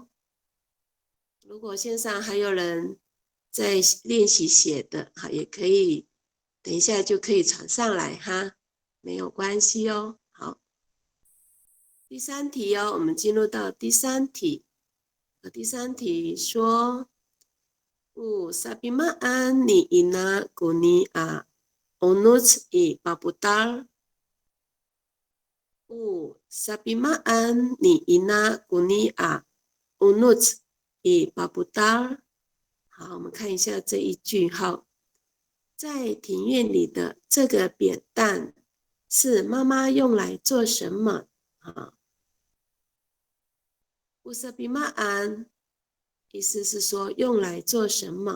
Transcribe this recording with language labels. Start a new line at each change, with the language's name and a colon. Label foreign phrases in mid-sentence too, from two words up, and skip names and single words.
Chinese: 如果线上还有人在练习写的，好，也可以，等一下就可以传上来哈，没有关系哦。好，第3题哦，我们进入到第3题。
Amis: 第3题说，sabi maan ni ina kuni a onuts i paputar。sabi maan ni ina kuni a onuts i paputar。
Chinese: 好，我们看一下这一句哈，在庭院里的这个扁担是妈妈用来做什么啊？
Amis: Usabi maan，
Chinese: 意思是说用来做什么？